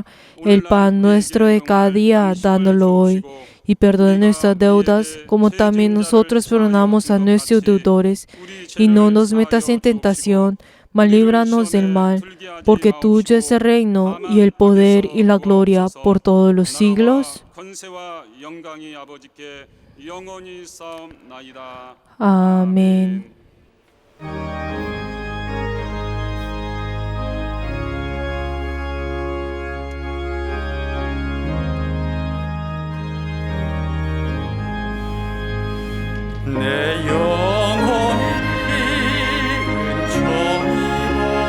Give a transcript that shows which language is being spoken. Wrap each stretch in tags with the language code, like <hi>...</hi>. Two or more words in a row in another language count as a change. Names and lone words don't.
<es>El pan nuestro de cada día, dándolo hoy. Y perdona nuestras deudas, como también nosotros perdonamos a nuestros deudores. Y no nos metas en tentación, mas líbranos del mal, porque tuyo es el reino, y el poder y la gloria por todos los siglos.</es> <ko>권세와 영광이 아버지께 영원히 쌓옵나이다.</ko> <es>Amén.</es> <ko>내 영혼이 은총이로</ko>